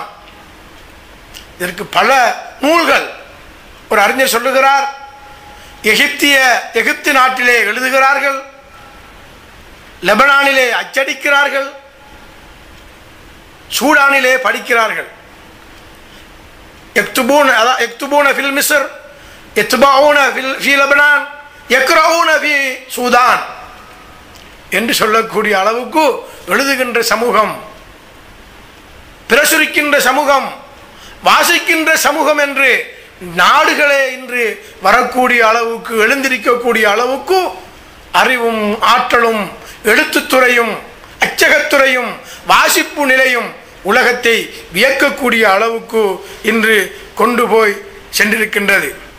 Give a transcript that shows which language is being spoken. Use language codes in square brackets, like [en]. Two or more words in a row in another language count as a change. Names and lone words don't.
[ta] இதற்கு பல நூல்கள். ஒரு அறிஞர் சொல்லுகிறார், எகிப்து நாட்டிலே எழுதுகிறார்கள், லெபனானிலே அச்சடிக்கிறார்கள், சூடானிலே படிக்கிறார்கள். [ar] يكتبون في مصر، يتبعون في لبنان، يقرؤون في சூதான் [ta] என்று சொல்லக்கூடிய அளவுக்கு எழுதுகின்ற சமூகம், பிரசுரிக்கின்ற சமூகம், வாசிக்கின்ற சமூகம் என்று நாடுகளே இன்று வரக்கூடிய அளவுக்கு, எழுந்திருக்கக்கூடிய அளவுக்கு அறிவும் ஆற்றலும் எழுத்துத்துறையும் அச்சகத்துறையும் வாசிப்பு நிலையும் உலகத்தை வியக்கக்கூடிய அளவுக்கு இன்று கொண்டு போய் சென்றிருக்கின்றது.